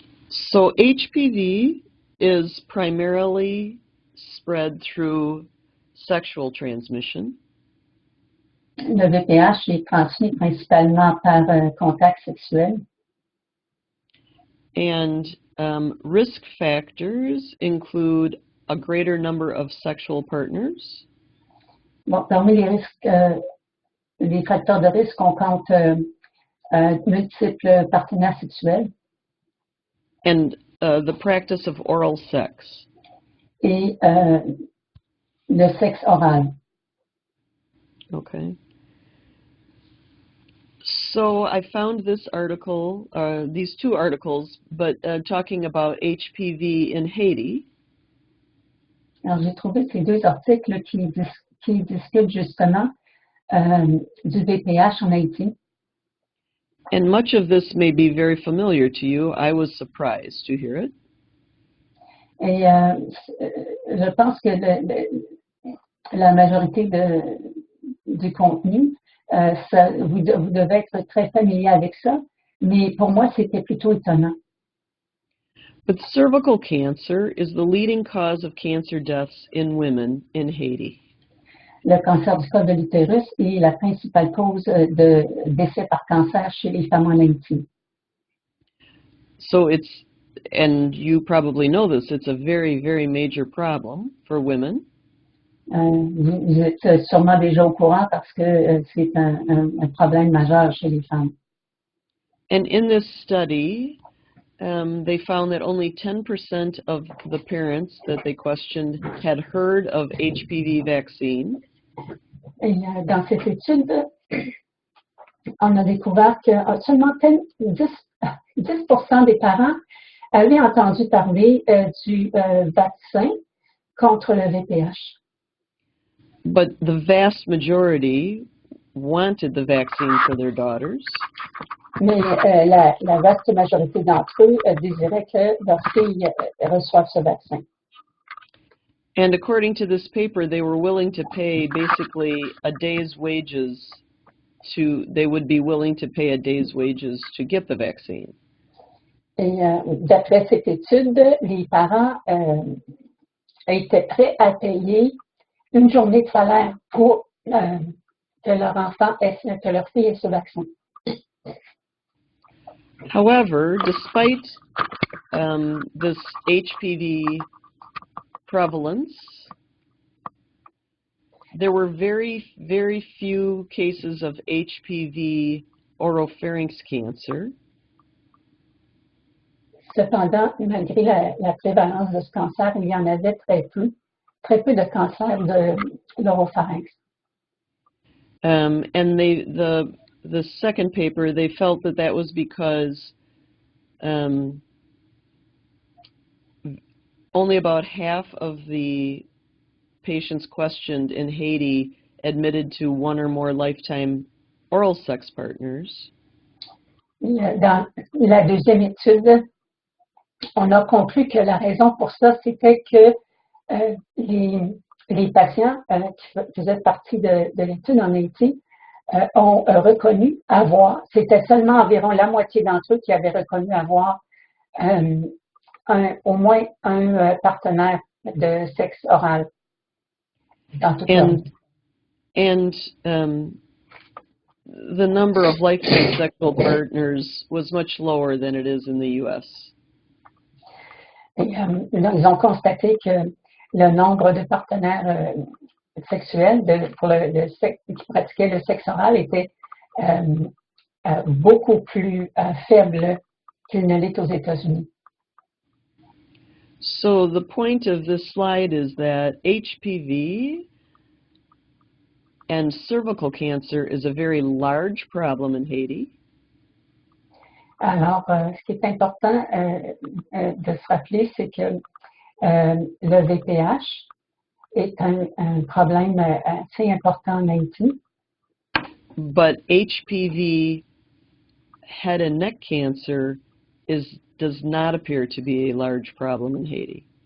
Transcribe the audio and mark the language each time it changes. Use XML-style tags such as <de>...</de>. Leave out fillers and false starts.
<en>So HPV is primarily spread through sexual transmission.</en> <fr>Le VPH est transmis principalement par contact sexuel.</fr> <en>And risk factors include a greater number of sexual partners.</en> <fr>Bon, parmi les risques, les facteurs de risque, on compte multiples partenaires sexuels.</fr> <en>And the practice of oral sex.</en> <fr>Et le sexe oral.</fr> <en>Okay. So I found this article, these two articles, but talking about HPV in Haiti.</en> <fr>Alors, j'ai trouvé ces deux articles qui discutent justement du VPH en Haïti.</fr> <en>And much of this may be very familiar to you. I was surprised to hear it.</en> <fr>Et je pense que la majorité du contenu, vous devez être très familier avec ça, mais pour moi, c'était plutôt étonnant.</fr> <en>But cervical cancer is the leading cause of cancer deaths in women in Haiti.</en> <fr>Le cancer du col de l'utérus est la principale cause de décès par cancer chez les femmes en Haïti.</fr> <en>So it's, and you probably know this, it's a very, very major problem for women.</en> <fr>Vous êtes sûrement déjà au courant parce que c'est un problème majeur chez les femmes.</fr> <en>And in this study, they found that only 10% of the parents that they questioned had heard of HPV vaccine.</en> <fr>Et dans cette étude, on a découvert que seulement 10% des parents avaient entendu parler du vaccin contre le VPH.</fr> <en>But the vast majority wanted the vaccine for their daughters.</en> <fr>Mais la vaste majorité d'entre eux désiraient que leurs filles reçoivent ce vaccin.</fr> <en>And according to this paper, they were willing to pay basically a day's wages they would be willing to pay a day's wages to get the vaccine.</en> <fr>Et d'après cette étude, les parents étaient prêts à payer une journée de salaire pour que leur enfant que leur fille ait ce vaccin.</fr> <en>However, despite this HPV prevalence, there were very, very few cases of HPV oropharynx cancer.</en> <fr>Cependant, malgré la prévalence de ce cancer, il y en avait très peu de cancers de l'oropharynx.</fr> <en>And the second paper, they felt that was because only about half of the patients questioned in Haiti admitted to one or more lifetime oral sex partners.</en> <fr>Dans la deuxième étude, on a conclu que la raison pour ça, c'était que les patients qui faisaient partie de l'étude en Haïti ont reconnu avoir, c'était seulement environ la moitié d'entre eux qui avaient reconnu avoir au moins un partenaire de sexe oral dans toute leur vie.</fr> <en>And the number of lifetime sexual partners was much lower than it is in the U.S.</en> <fr>Et, ils ont constaté que le nombre de partenaires sexuels qui pratiquaient le sexe oral était beaucoup plus faible qu'il ne l'est aux États-Unis.</fr> <en>So the point of this slide is that HPV and cervical cancer is a very large problem in Haiti.</en> <fr>Alors, ce qui est important de se rappeler, c'est que le VPH est un problème assez important en Haïti.</fr> <en>But HPV head and neck cancer does not appear to be a large problem in Haiti.</en>